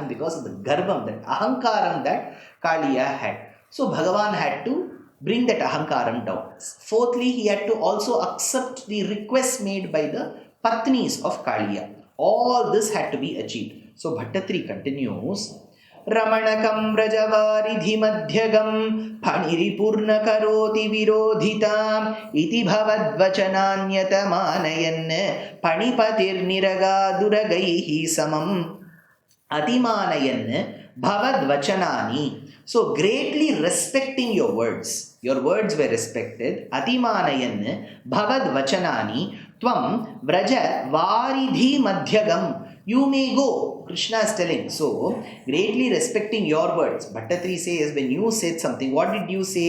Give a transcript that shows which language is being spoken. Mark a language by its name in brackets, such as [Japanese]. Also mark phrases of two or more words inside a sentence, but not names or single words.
[English] Because of the garbam, that ahankaram that Kaliya had. So Bhagavan had to bring that ahankaram down. Fourthly, he had to also accept the requests made by the patnis of Kaliya. All this had to be achieved. So Bhattatri continues, [Sanskrit] रमणकं राजवारिधि मध्यगं पनिरिपूर्ण करोति विरोधितम् इति भवद्वचनान्यतमानयन् पणिपतिर् निरगदुरगैः समम् अतिमानयन् भवद्वचनानि. [English] So greatly respecting your words. Your words were respected. [Sanskrit] अतिमानयन् भवद्वचनानि त्वं व्रज वारिधि मध्यगम्. [English] You may go. Krishna is telling. So, greatly respecting your words. Bhattatri says, when you said something, what did you say?